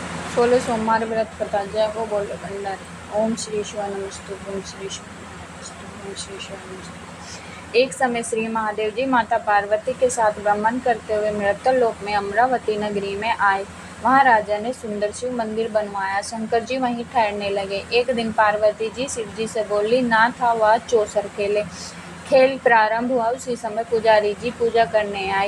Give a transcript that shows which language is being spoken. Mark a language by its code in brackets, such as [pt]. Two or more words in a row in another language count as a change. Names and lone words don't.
[hi] 16 सोमवार व्रत कथा। जय हो बोले भंडारी। [sa] ओम श्री शिवाय नमस्तु। ओम श्री शिवाय नमस्तु। ओम श्री शिवाय नमस्तु। [hi] एक समय श्री महादेव जी माता पार्वती के साथ भ्रमण करते हुए मृत्यु लोक में अमरावती नगरी में आए। वहां राजा ने सुंदर शिव मंदिर बनवाया। शंकर जी वहीं ठहरने लगे। एक दिन पार्वती जी शिव जी से बोली, ना था वह चौसर खेले। खेल प्रारंभ हुआ उसी समय पुजारी जी पूजा करने आए।